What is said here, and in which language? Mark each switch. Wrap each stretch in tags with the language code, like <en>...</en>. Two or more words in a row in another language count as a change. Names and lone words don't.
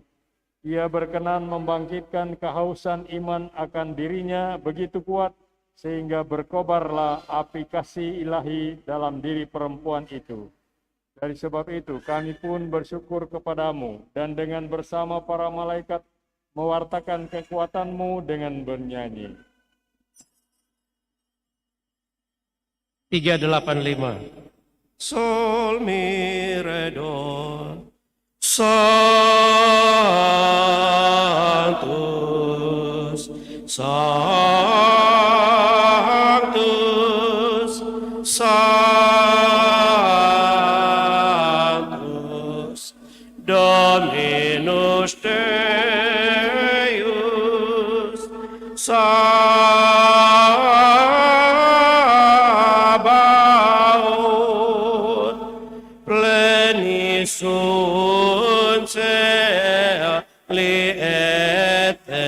<id>Ia berkenan membangkitkan kehausan iman akan dirinya begitu kuat, sehingga berkobarlah api kasih ilahi dalam diri perempuan itu. Dari sebab itu kami pun bersyukur kepadamu dan dengan bersama para malaikat mewartakan kekuatanmu dengan bernyanyi. 385.</id> <la>Sol mi re do Sanctus Sanctus Sanctus Dominus Deus Sabaoth plenis sunt caeli et</la>